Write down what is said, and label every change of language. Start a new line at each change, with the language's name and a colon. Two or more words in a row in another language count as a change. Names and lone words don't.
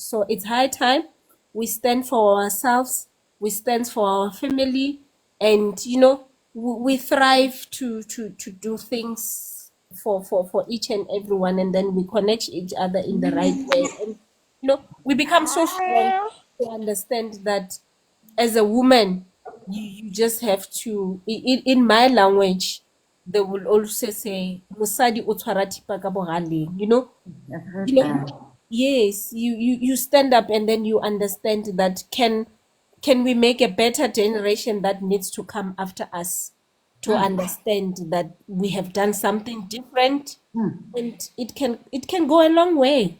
English: So it's high time we stand for ourselves, we stand for our family, and we thrive to do things for each and everyone, and then we connect each other in the right way, and we become so strong to understand that as a woman, you just have to, in my language, they will also say,
Tswana: "Mosadi o tshwara thipa ka bogaleng,"
English: yes, you stand up, and then you understand that can we make a better generation that needs to come after us, to understand that we have done something different, and it can go a long way.